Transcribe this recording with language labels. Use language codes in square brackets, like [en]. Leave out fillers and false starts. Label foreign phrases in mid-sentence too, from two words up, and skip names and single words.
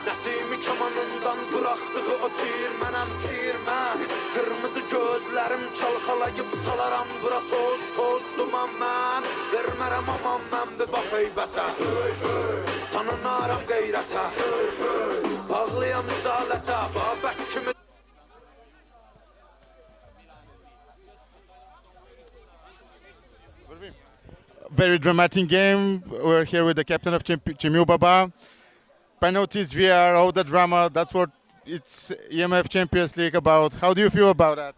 [az] Nəsimi kamanın Bıraktığı o tir mənəm tir mən Qırmızı gözlərim çalxalayıb salaram bura toz toz duman mən Vermərəm aman mən bir bax heybətə Tanınaram qeyrətə Bağlıyam izalətə Babək kimi [en] Very dramatic game. We're here with the captain of Cemilbaba. Penalties, VR, all the drama. That's what it's E.M.F Champions League about. How do you feel about that?